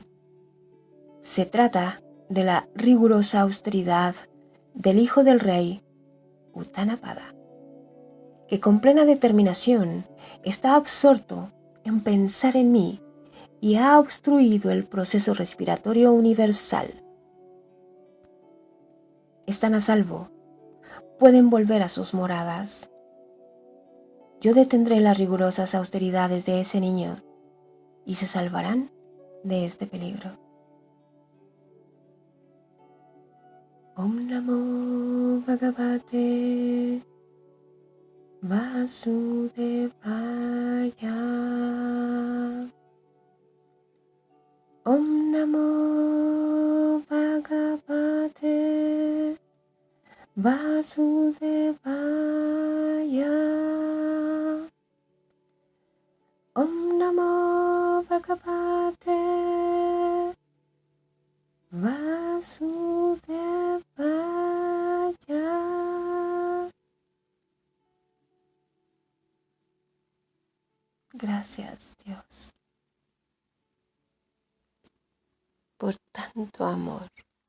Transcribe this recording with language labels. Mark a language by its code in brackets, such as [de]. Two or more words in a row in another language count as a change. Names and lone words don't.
[es] Se trata de la rigurosa austeridad del Hijo del Rey, Utanapada, que con plena determinación está absorto en pensar en mí y ha obstruido el proceso respiratorio universal. Están a salvo, pueden volver a sus moradas. Yo detendré las rigurosas austeridades de ese niño y se salvarán de este peligro. [sa] ॐ नमो भगवते वासुदेवाय. ॐ नमो भगवते वासुदेवाय. ॐ नमो भगवते वासुदेवाय. [es] Gracias, Dios, por tanto amor.